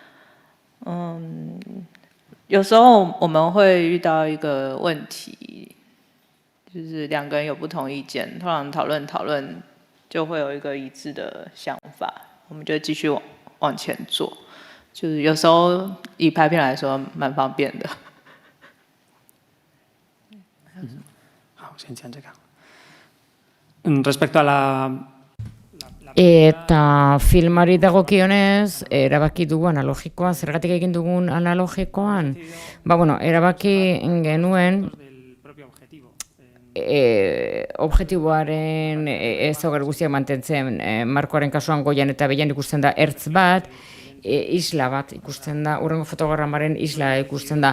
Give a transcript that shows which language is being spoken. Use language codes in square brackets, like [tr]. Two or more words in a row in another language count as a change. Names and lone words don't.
[zh] 有时候我们会遇到一个问题，就是两个人有不同意见，通常讨论就会有一个一致的想法，我们就继续往前做。就是有时候以拍片来说蛮方便的。好，先讲这个。 [es] respecto a la [eu] Eta filmari dagokionez, erabaki dugu analogikoa, zergatik egin dugun analogikoan? Bueno, erabaki genuen objektiboaren ezaugarri guztiak mantentzen, markoaren kasuan goian eta behian ikusten da ertz bat, isla bat ikusten da, hurrengo fotogramaren isla ikusten da.